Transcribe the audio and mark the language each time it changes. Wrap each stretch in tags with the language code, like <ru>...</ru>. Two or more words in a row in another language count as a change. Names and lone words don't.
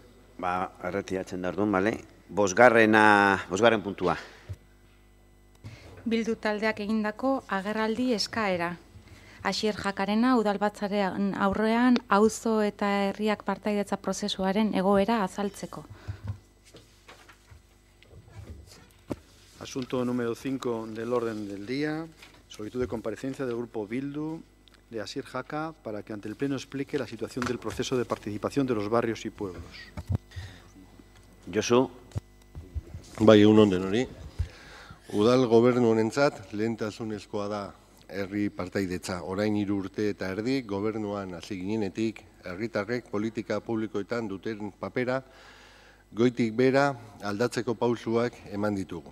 <eu>Erretiratzen da orduan, bale. Bosgarren puntua. Bildu taldeak egindako agerraldi eskaera. Asier Jakarena udalbatzaren aurrean auzo eta herriak partaidetza prozesuaren egoera azaltzeko.</eu> <es>Asunto número 5 del orden del día. Solicitud de comparecencia del grupo Bildu de Asier Jaka para que ante el Pleno explique la situación del proceso de participación de los barrios y pueblos. Josu.</es> <eu>Bai, egun den hori. Udal gobernu honentzat lehentasunezkoa da herri partaidetza. Orain 3 urte eta erdi gobernuan hasi ginenetik herritarrek politika publikoetan duten papera goitik bera aldatzeko pausuak eman ditugu.</eu>